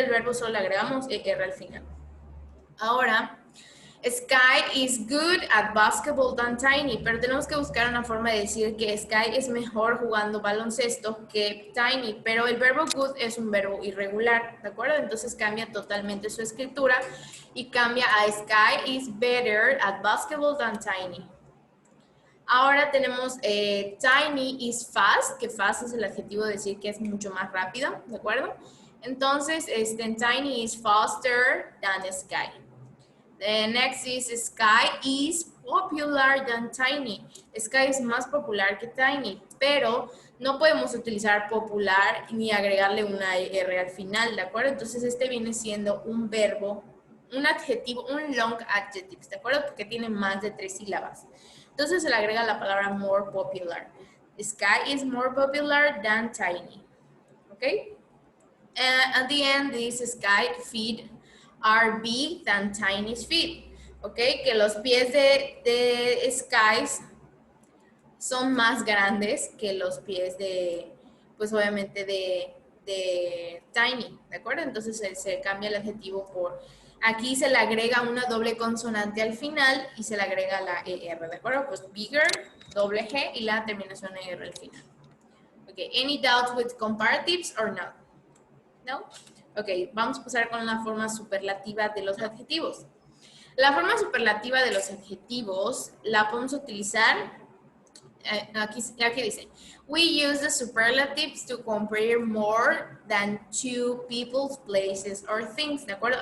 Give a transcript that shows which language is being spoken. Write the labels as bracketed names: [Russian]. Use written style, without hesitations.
[Spanish] El verbo solo le agregamos ER al final. Ahora, [English] Sky is good at basketball than Tiny, [Spanish] pero tenemos que buscar una forma de decir que Sky es mejor jugando baloncesto que Tiny, pero el verbo good es un verbo irregular, ¿de acuerdo? Entonces cambia totalmente su escritura y cambia a [English] Sky is better at basketball than Tiny. [Spanish] Ahora tenemos [English] Tiny is fast, [Spanish] que fast es el adjetivo de decir que es mucho más rápido, ¿de acuerdo? [English] Entonces, Tiny is faster than Sky. The next is Sky is popular than Tiny. [Spanish] Sky es más popular que Tiny, pero no podemos utilizar popular ni agregarle una R al final, ¿de acuerdo? Entonces este viene siendo un verbo, un adjetivo, un long adjective, ¿de acuerdo? Porque tiene más de 3 sílabas. Entonces se le agrega la palabra [English] more popular. Sky is more popular than Tiny, ¿ok? At the end, this Sky feet are big than Tiny's feet, ¿ok? [Spanish] Que los pies de Skies son más grandes que los pies pues obviamente de Tiny, ¿de acuerdo? Entonces se cambia el adjetivo por, aquí se le agrega una doble consonante al final y se le agrega la ER, ¿de acuerdo? Pues bigger, doble G y la terminación ER al final. [English] Ok, any doubts with comparatives or not? No? [Spanish] Ok, vamos a pasar con la forma superlativa de los adjetivos. La forma superlativa de los adjetivos la podemos utilizar, aquí dice, [English] we use the superlatives to compare more than two people's places or things, [Spanish] ¿de acuerdo?